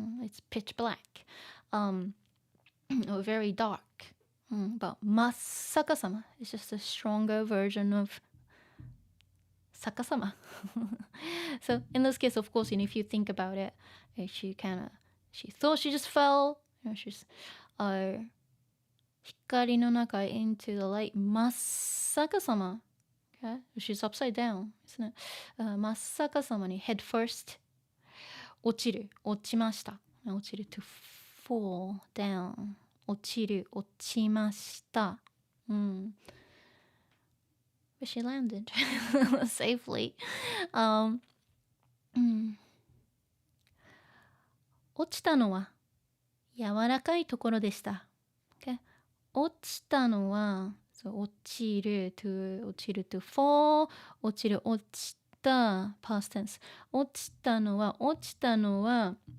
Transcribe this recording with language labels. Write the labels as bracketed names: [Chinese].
[English] It's pitch black or very dark, but [Japanese] 真っ逆さま [English] is just a stronger version of [Japanese] 逆さま [English] so in this case, of course, if you think about it, she thought she just fell, she's [Japanese] 光の中 [English] into the light 真っ逆さま okay? She's upside down, isn't it? [Japanese] 真っ逆さまに [English] headfirst [Japanese] 落ちました落ちる [English] to fall down [Japanese] 落ちました、 [English] but she landed safely. [Japanese] 落ちたのは柔らかいところでした。 [English] Okay? [Japanese] 落ちたのは、so 落ちる [English] to fall [Japanese] 落ちた [English] past tense [Japanese] 落ちたのは